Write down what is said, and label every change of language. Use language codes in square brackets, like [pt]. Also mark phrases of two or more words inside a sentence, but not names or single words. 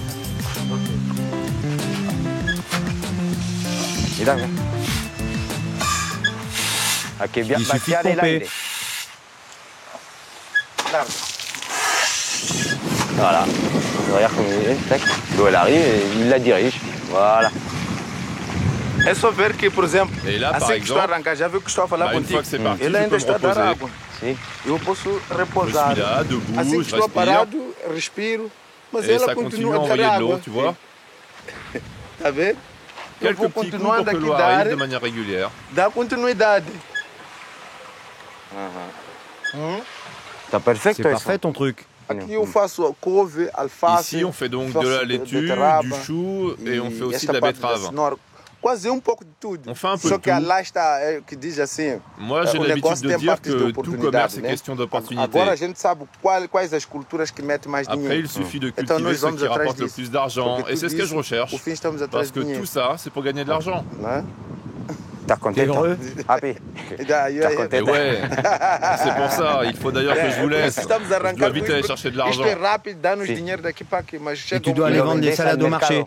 [fr] Il suffit de pomper. Voilà. Regarde comme il est, tac. L'eau elle arrive et il la dirige. Voilà. [pt] É só ver que, por exemplo, [fr] et là, par exemple, [pt] já viu que estou a falar [fr] une fois que c'est parti, [pt] ele ainda está a dar água. Sim. Eu posso [fr] Je [pt] repousar. [fr] suis là, debout, [pt] Assim que [fr] je [pt] estou [fr] respire. [pt] parado, respiro, mas [fr] Et [pt] ela [fr] ça continue [pt] continua [fr] à [pt] a [fr] envoyer [pt] dar [fr] de l'eau, [pt] água. [fr] tu vois. [pt] Tá vendo? Eu [fr] Quelques [pt] vou [fr] petits coups pour [pt] continuando que aqui [fr] l'eau [pt] dar, [fr] arrive de manière régulière. [pt] dar continuidade. Tá perfeito. [fr] C'est parfait ton truc. [pt] Aqui eu faço couve, alface. [fr] Ici, on fait donc de la laitue, du chou et on fait aussi de la betterave. [pt] Quase pouco de tudo. [fr] On fait un peu [pt] Só [fr] de [pt] que [fr] tout. [pt] lá está que diz assim. [fr] Moi, j'ai l'habitude de dire que tout commerce est question d'opportunité. [pt] Agora a gente sabe quais as culturas que metem mais dinheiro. [fr] Après, il suffit de cultiver ce qui rapporte le plus d'argent. Et c'est ce que je recherche. Parce que tout ça, c'est pour gagner de l'argent. T'as content? Heureux? [en] Happy. [fr] Et ouais, c'est pour ça. Il faut d'ailleurs que je vous laisse. Je dois vite aller chercher de l'argent. Et tu dois aller vendre des salades au marché.